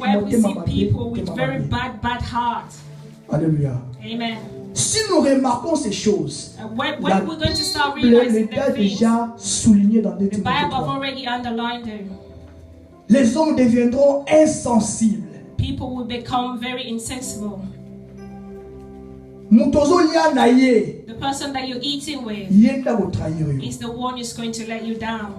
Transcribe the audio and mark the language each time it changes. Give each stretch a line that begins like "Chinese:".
English: see people with very bad hearts.
French: Alléluia. Amen. Si nous remarquons ces choses,
English: when we're going to start realizing the things,
French: déjà souligné dans
English: the Bible have already underlined them.
French: Les hommes deviendront insensibles.
English: People will become very insensible. The person that you're eating with is the one who's going to let you down.